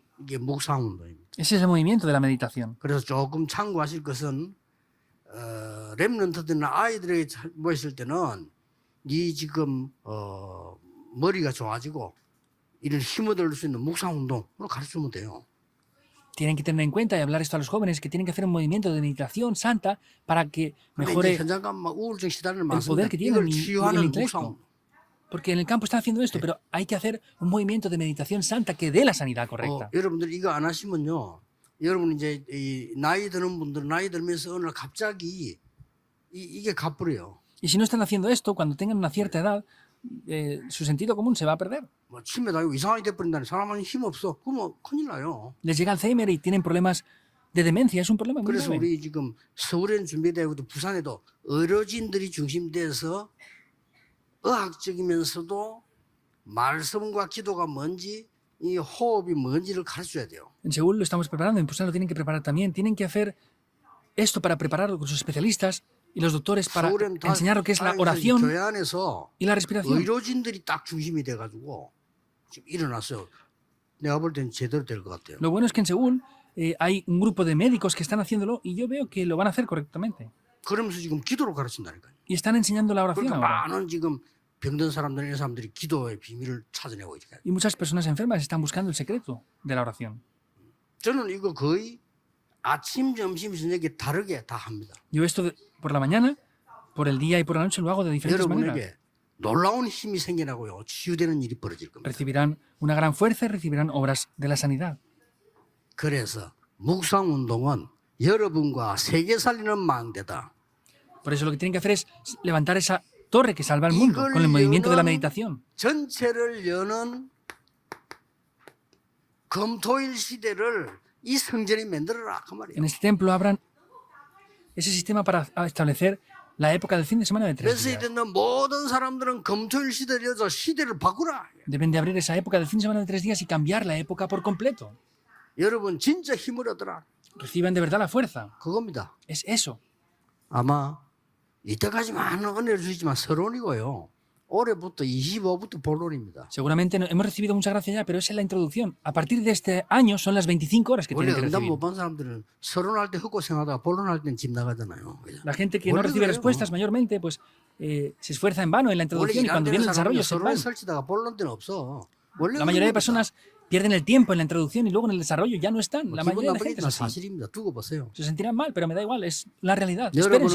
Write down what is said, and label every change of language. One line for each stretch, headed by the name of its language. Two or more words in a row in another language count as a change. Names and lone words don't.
Korean: 이게 묵상 운동입니다.
Spanish: Ese es el movimiento de la meditación.
Korean: 그래서 조금 참고하실 것은 렘넌트들이나 아이들에게 모였을 때는 네 지금 머리가 좋아지고 이런 힘을 얻을 수 있는 묵상 운동으로 가르치면 돼요.
Spanish: Tienen que tener en cuenta y hablar esto a los jóvenes que tienen que hacer un movimiento de meditación santa para que
Korean: 근데 이제
Spanish: mejore,
Korean: 현장 가면 막 우울증 시달리는
Spanish: el poder
Korean: 많습니다.
Spanish: que tienen
Korean: 이걸
Spanish: y el
Korean: 치유하는
Spanish: intelecto.
Korean: 묵상.
Spanish: Porque en el campo están haciendo esto, pero hay que hacer un movimiento de meditación santa que dé la sanidad correcta.
Korean: 여러분들 이거 안 하시면요. 여러분 이제 이 나이 드는 분들은 나이 들면서 어느 날 갑자기 이게 가버려요.
Spanish: Y si no están haciendo esto, cuando tengan una cierta edad, su sentido común se va a perder.
Korean: 뭐 치매 나이고 이상하게 돼버린다니 사람은 힘 없어. 그러면 큰일 나요.
Spanish: Les llega Alzheimer y tienen problemas de demencia. Es un problema muy
Korean: 그래서
Spanish: grave.
Korean: 우리 지금 서울에는 준비되고 부산에도 어르신들이 중심돼서 의학적이면서도 말씀과 기도가 뭔지 이 호흡이 뭔지를 가르쳐야 돼요.
Spanish: En Seúl lo estamos preparando, en Pusan lo tienen que preparar también. Tienen que hacer esto para preparar con sus especialistas y los doctores para
Korean: 서울에는 다
Spanish: enseñar lo que es la
Korean: 교회
Spanish: oración
Korean: 안에서
Spanish: y la respiración.
Korean: 의료진들이 딱 중심이 돼가지고 지금 일어났어요. 내가 볼 때는 제대로 될 것 같아요.
Spanish: Lo bueno es que en Seúl hay un grupo de médicos que están haciéndolo y yo veo que lo van a hacer correctamente.
Korean: 그러면서 지금 기도를 가르친다니까요.
Spanish: Y están enseñando la oración
Korean: 그러니까
Spanish: ahora.
Korean: 많은 지금 병든 사람들, 이런 사람들이 기도의 비밀을 찾아내고 있어요.
Spanish: Y muchas personas enfermas están buscando el secreto de la oración.
Korean: 저는 이거 거의 아침, 점심, 저녁에 다르게 다 합니다.
Spanish: Yo esto por la mañana, por el día y por la noche lo hago de diferentes maneras.
Korean: 여러분에게 놀라운 힘이 생겨나고요. 치유되는 일이 벌어질 겁니다.
Spanish: Recibirán una gran fuerza y recibirán obras de la sanidad.
Korean: 그래서 묵상 운동은 여러분과 세계 살리는 망대다.
Spanish: Por eso lo que tienen que hacer es levantar esa torre que salva al mundo con el movimiento de la meditación.
Korean: 전체를 여는 금토일 시대를 이 성전이 만들어라 그 말이에요.
Spanish: En este templo abran ese sistema para establecer la época del fin de semana de 3
Korean: 그래서
Spanish: días.
Korean: 이제는 모든 사람들은 금토일 시대를 여서 시대를 바꾸라.
Spanish: Deben de abrir esa época del fin de semana de 3 días y cambiar la época por completo.
Korean: 여러분 진짜 힘을 얻어라.
Spanish: Reciban de verdad la fuerza.
Korean: 그겁니다.
Spanish: Es eso.
Korean: 아마 이때까지 많은 은혜를 주시지만 서론이고요. 올해부터 25부터 본론입니다.
Spanish: Seguramente hemos recibido mucha gracia ya, pero esa es la introducción. A partir de este año son las 25 horas que
Korean: 원래
Spanish: tienen que
Korean: 응답
Spanish: recibir.
Korean: 못 받은 사람들은 서론할 때 헛고생하다가 본론할 땐 집 나가잖아요. 그죠?
Spanish: La gente que no
Korean: 원래
Spanish: recibe
Korean: 그래요.
Spanish: respuestas mayormente, pues se esfuerza en vano en la
Korean: 원래
Spanish: introducción y
Korean: 일할
Spanish: cuando
Korean: 때는
Spanish: viene el desarrollo
Korean: 사람은
Spanish: se
Korean: 서론에
Spanish: van.
Korean: 설치다가 본론 때는 없어. 원래
Spanish: La mayoría de
Korean: 그런 겁니다.
Spanish: personas pierden el tiempo en la introducción y luego en el desarrollo ya no están.
Korean: 뭐
Spanish: La
Korean: 기분
Spanish: mayoría de la gente es
Korean: 나쁘겠지만
Spanish: así.
Korean: 사실입니다. 두고 보세요.
Spanish: Se sentirán mal, pero me da igual, es la realidad. Esperen si